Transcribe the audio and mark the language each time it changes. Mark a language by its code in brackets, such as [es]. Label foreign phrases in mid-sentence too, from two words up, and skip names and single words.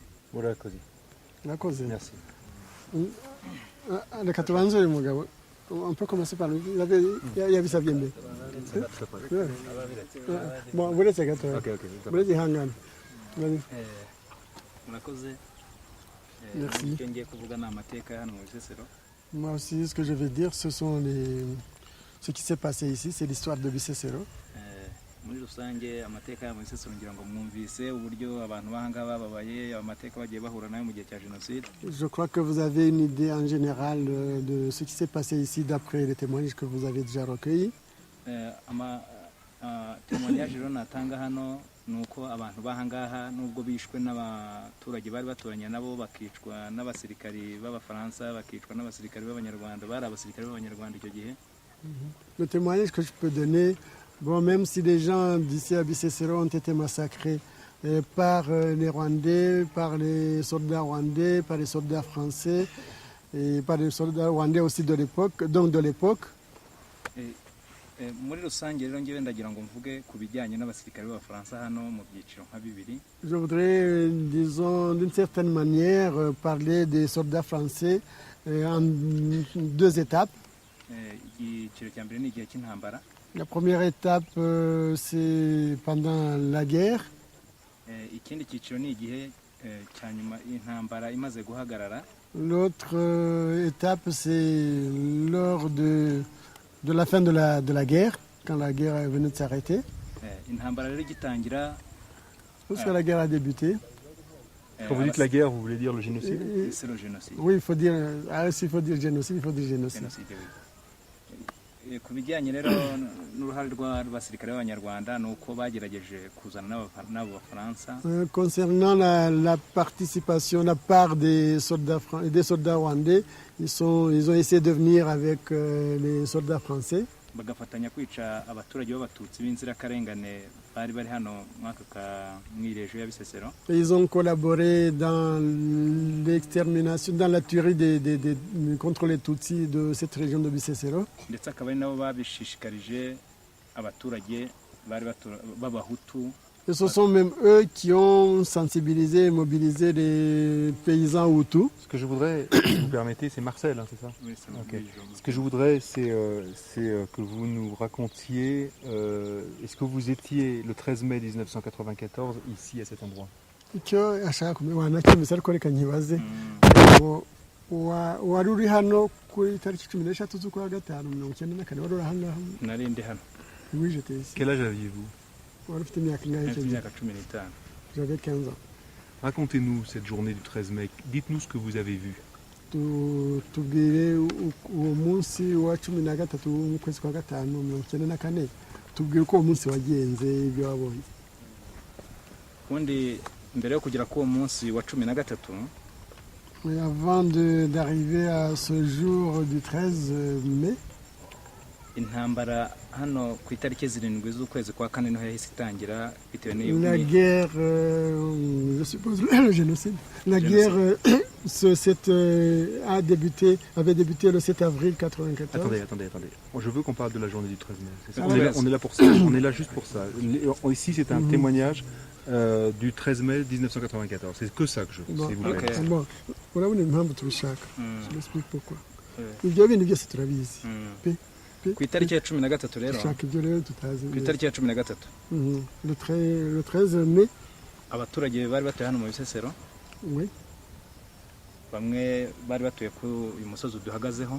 [rw] murakoze murakoze [fr] merci. [rw] Reka tubanze uyu mugabo [fr] on peut commencer par lui [rw] yabisabye mbere buretse gatoya buretse ihangane murakoze [fr] Merci. [rw] icyo ngiye kuvuga ni amateka hano mu Bisesero. [fr] Moi aussi, ce que je vais dire, ce qui s'est passé ici, c'est l'histoire de Bisesero. [rw] muri rusange amateka ya mu Bisesero ngira ngo mwumvise uburyo abantu bahanga bababaye amateka bagiye bahura nayo mu gihe cya jenoside. [fr] Je crois que vous avez une idée en général de ce qui s'est passé ici d'après les témoignages que vous avez déjà recueillis. [rw] Témoignage rero natanga hano ni uko abantu bahangaha nubwo bishwe n'abaturage bari baturanye nabo bakicwa n'abasirikari b'abafaransa bakicwa n'abasirikari b'abanyarwanda bari abasirikari b'abanyarwanda icyo gihe. [fr] Le témoignage que je peux donner, bon, même si les gens d'ici à Bisesero ont été massacrés par les Rwandais, par les soldats rwandais, par les soldats français et par les soldats rwandais aussi de l'époque, donc de l'époque. [rw] Muri rusange rero ngewe ndagira ngo mvuge ku bijyanye n'abasirikare b'abafaransa hano mu byiciro nka bibiri. [fr] Je voudrais, disons, d'une certaine manière, parler des soldats français en deux étapes. [rw] Igiciro cya mbere ni igihe cy'intambara. [fr] La première étape, c'est pendant la guerre. [rw] Ikindi cyiciro ni igihe cya nyuma intambara imaze guhagarara. [fr] L'autre étape, c'est lors de la fin de la guerre, quand la guerre venait de s'arrêter. Lorsque la guerre a débuté. Quand vous dites la guerre, vous voulez dire le génocide? C'est le génocide. Oui, il faut dire, s'il faut dire génocide, il faut dire génocide. [rw] Ku bijyanye rero n'uruhare rw'abasirikare b'abanyarwanda ni uko bagerageje kuzana n'abo bafaransa. [fr] Concernant la participation, la part des soldats rwandais, ils ont essayé de venir avec les soldats français. [rw] Bagafatanya kwica abaturage b'abatutsi b'inzirakarengane bari bari hano mw'irejo ya Bisesero. [fr] Ils ont collaboré dans l'extermination, dans la tuerie contre les Tutsis de cette région de Bisesero. [rw] Ndetse akaba ari nabo babishishikarije abaturage bari b'abahutu. [fr] Et ce sont même eux qui ont sensibilisé et mobilisé les paysans hutus. Ce que je voudrais, si vous permettez, c'est Marcel, hein, c'est ça? Oui, c'est moi. Okay. Ce que je voudrais, c'est que vous nous racontiez, est-ce que vous étiez le 13 mai 1994 ici, à cet endroit? [rw] wari uri hano kuri tariki 13 z'ukwa gatanu 1994 wari uri hano? Nari ndi hano. [fr] Oui, j'étais ici. Quel âge aviez-vous? J'avais 15 ans. Racontez-nous cette journée du 13 mai. Dites-nous ce que vous avez vu. [rw] Tubwire uwo munsi wa 13 w'ukwezi kwa gatanu 1994. Tubwire ko uwo munsi wagenze ibyo wabonye. Ubundi mbere yo kugera ku uwo munsi wa 13. [fr] Mais avant d'arriver à ce jour du 13 mai, [rw] intambara hano ku itariki 7 z'ukwezi kwa kane niho yahise itangira bitewe n'iyo [fr] la guerre, je suppose le génocide. La guerre avait débuté le 7 avril 1994. Attendez. Je veux qu'on parle de la journée du 13 mai. On est là pour ça. On est là juste pour ça. Ici, c'est un témoignage du 13 mai 1994. C'est que ça que je veux, s'il vous plaît. Bon, [rw] urabona impamvu tubishaka. [fr] Je l'explique pourquoi. [rw] Ibyo bintu byose turabizi. Ku itariki ya 13 rero. Dushaka ibyo rero tutazi. Ku itariki ya 13. [fr] Le 13 mai. [rw] Abaturage bari batuye hano mu Bisesero. [fr] Oui. [rw] Bamwe bari batuye ku uyu musozi duhagazeho.